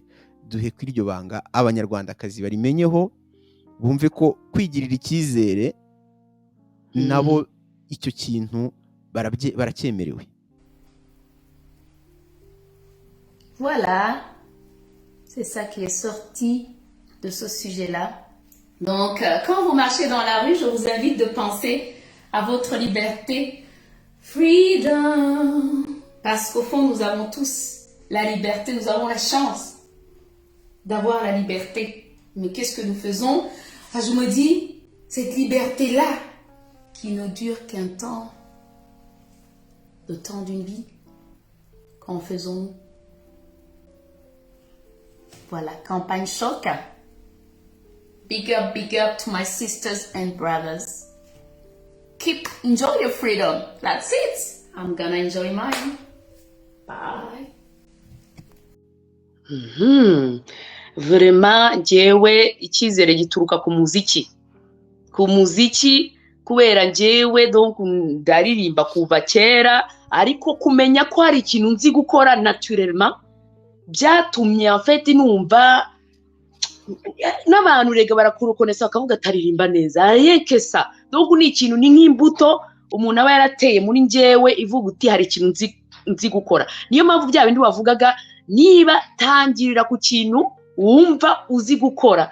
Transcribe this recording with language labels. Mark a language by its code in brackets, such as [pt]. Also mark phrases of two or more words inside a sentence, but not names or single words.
[rw] Duhe kuri iryo banga abanyarwandakazi barimenyeho bumve ko kwigirira icyizere nabo icyo kintu baracyemerewe. [fr] Voilà. C'est ça qui est sorti de ce sujet-là. Donc, quand vous marchez dans la rue, je vous invite de penser à votre liberté. Freedom. Parce qu'au fond, nous avons tous la liberté, nous avons la chance d'avoir la liberté. Mais qu'est-ce que nous faisons? Je me dis, cette liberté-là, qui ne dure qu'un temps, le temps d'une vie, qu'en faisons-nous? Voilà, campagne choc. [en] Big up to my sisters and brothers. Enjoy your freedom. That's it. I'm gonna enjoy mine. Bye. [rw] Vraiment, njyewe icyizere gituruka ku muziki. Ku muziki kubera njyewe donc ndaririmba kuva kera, ariko kumenya ko hari ikintu nzi gukora naturellement byatumye [fr] en fait [rw] numva n'abantu rega barakurukonesa bakavuga ataririmba neza yekesa. Donc ni ikintu ni nk'imbuto umuntu aba yarateye muri njyewe ivuga uti hari ikintu nzi gukora. Niyo mpamvu bya bindi wavugaga, niba tangirira ku kintu wumva uzi gukora.